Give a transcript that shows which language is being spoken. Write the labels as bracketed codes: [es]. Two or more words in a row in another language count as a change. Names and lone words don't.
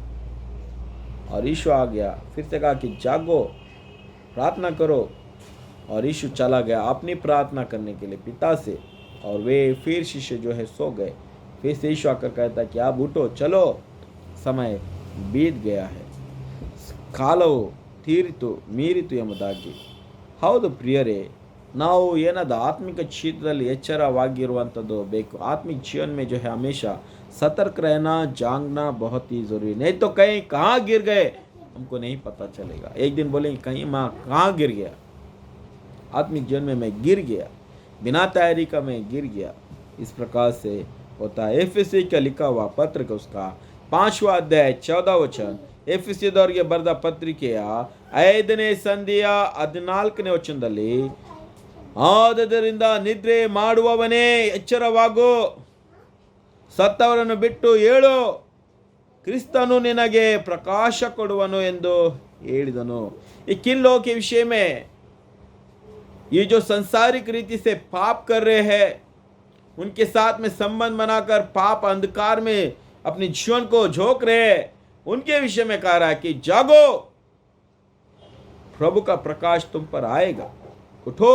[hi] और यीशु आ गया, फिर से कहा कि जागो, प्रार्थना करो। और यीशु चला गया अपनी प्रार्थना करने के लिए पिता से, और वे फिर शिष्य जो है सो गए। फिर से यीशु आकर कहता कि आप उठो, चलो, समय बीत गया है, [kn] ಕಾಲವು ತೀರಿತು ಮೀರಿತು ಎಂಬುದಾಗಿ. ಹೌದು ಪ್ರಿಯರೇ, ನಾವು ಏನಾದ ಆತ್ಮಿಕ ಕ್ಷೇತ್ರದಲ್ಲಿ ಎಚ್ಚರವಾಗಿರುವಂಥದ್ದು ಬೇಕು. [hi] आत्मिक जीवन में जो है हमेशा सतर्क रहना, जागना बहुत ही ज़रूरी, नहीं तो कहीं कहाँ गिर गए हमको नहीं पता चलेगा। एक दिन बोलेंगे कहीं माँ कहाँ गिर गया, आत्मिक जीवन में मैं गिर गया, बिना तैयारी का मैं गिर गया। इस प्रकार से होता है। एफएससी का लिखा हुआ पत्र का उसका 5वां अध्याय 14 वचन, [kn] ಎಫೆಸಿಯದವರಿಗೆ ಬರೆದ ಪತ್ರಿಕೆಯ 5ನೇ ಸಂಧಿಯ 14ನೇ ವಚನದಲ್ಲಿ, ಆದದರಿಂದ ನಿದ್ರೆ ಮಾಡುವವನೇ ಎಚ್ಚರವಾಗು, ಸತ್ತವರನ್ನು ಬಿಟ್ಟು ಏಳು, ಕ್ರಿಸ್ತನು ನಿನಗೆ ಪ್ರಕಾಶ ಕೊಡುವನು ಎಂದು ಹೇಳಿದನು। [hi] ये किन लोगों के विषय में, ये जो संसारिक रीति से पाप कर रहे हैं, उनके साथ में संबंध बनाकर पाप अंधकार में अपने जीवन को झोंक रहे हैं, उनके विषय में कह रहा है कि जागो, प्रभु का प्रकाश तुम पर आएगा, उठो।